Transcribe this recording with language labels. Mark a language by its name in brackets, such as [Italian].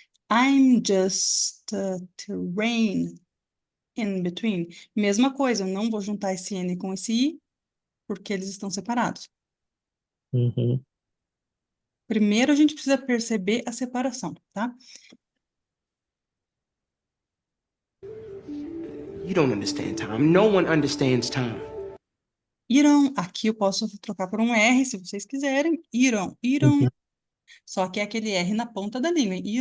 [English] I'm just terrain in between. [Portuguese] Mesma coisa, eu não vou juntar esse N com esse I, porque eles estão separados. Uhum. Primeiro a gente precisa perceber a separação, tá? [English] You don't understand time. No one understands time. [Portuguese] Irão, aqui eu posso trocar por um R, se vocês quiserem. Irão. Uhum. Só que é aquele R na ponta da língua.